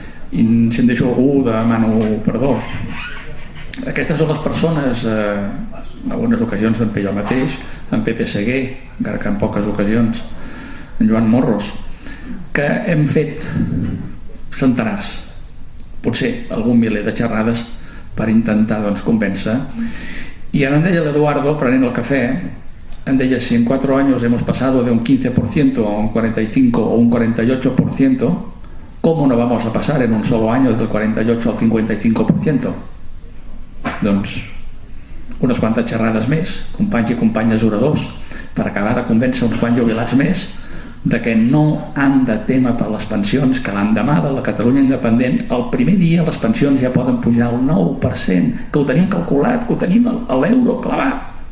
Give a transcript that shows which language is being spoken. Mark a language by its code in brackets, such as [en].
[ca] I si em deixo algú demano perdó. Aquestes són les persones, en algunes ocasions també jo mateix, en Pepe Seguer, encara que en poques ocasions, en Joan Morros, que hem fet centenars, potser algun miler de xerrades per intentar convèncer. [es] Y [ca] ara em deia l'Eduardo, prenent el cafè, em deia, [es] si en 4 años hemos pasado de un 15% a un 45% o un 48%, ¿cómo no vamos a pasar en un solo año del 48 al 55%? [ca] Doncs unes quantes xerrades més, companys i companyes oradors, per acabar de convèncer uns quants jubilats més de que no han de tema per les pensions, que l'endemà de la Catalunya independent, el primer dia les pensions ja poden pujar al 9%, que ho tenim calculat, que ho tenim a l'euro clavat.